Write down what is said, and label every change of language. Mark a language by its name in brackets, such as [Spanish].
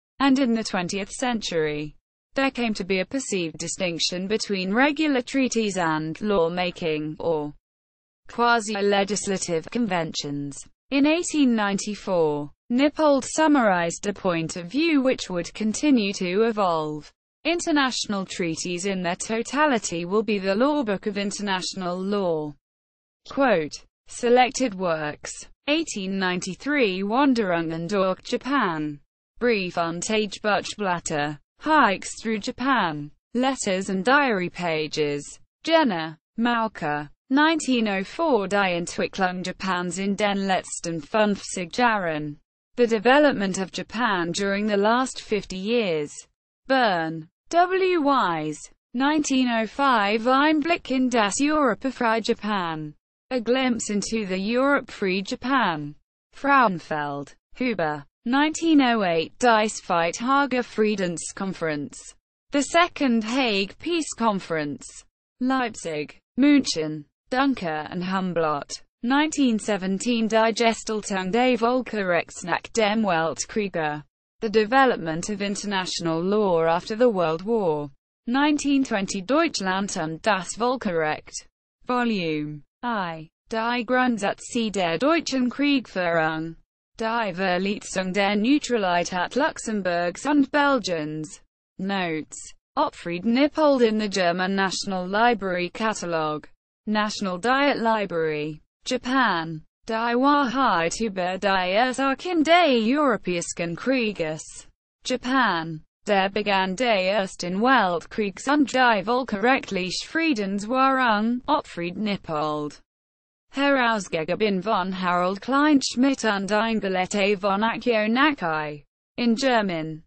[English] And in the 20th century, there came to be a perceived distinction between regular treaties and law-making, or quasi-legislative conventions. In 1894, Nippold summarized a point of view which would continue to evolve. International treaties in their totality will be the law book of international law. Quote, selected works. [German] 1893 Wanderungen durch Japan. Brief und Tagebuchblätter. [English] Hikes through Japan. Letters and diary pages. Jena, Mauke. [German] 1904 Die Entwicklung Japans in den letzten 50 Jahren. [English] The development of Japan during the last 50 years. [German] Bern. W. Wise. 1905 Einblick in das Europafreie Japan. [English] A glimpse into the Europe-free Japan. Frauenfeld. Huber. [German] 1908 Die Zweite Friedenskonferenz. [English] The Second Hague Peace Conference. Leipzig. München. Dunker and Humblot. [German] 1917 Die Gestaltung des Völkerrechts nach dem Weltkrieg. [English] The Development of International Law After the World War. [German] 1920 Deutschland und das Völkerrecht. Volume I. Die Grundsätze der deutschen Kriegführung. Die Verletzung der Neutralität Luxemburgs und Belgiens. [English] Notes. Otfried Nippold in the German National Library Catalogue. National Diet Library. Japan. [German] Die Wahrheit über die Ursachen des Europäischen Krieges. Japan. Der Beginn des Ersten Weltkriegs und die völkerrechtliche Friedenswahrung. Otfried Nippold. Herausgegeben von Harold Kleinschmidt und Eingelette von Akio Nakai. [English] In German.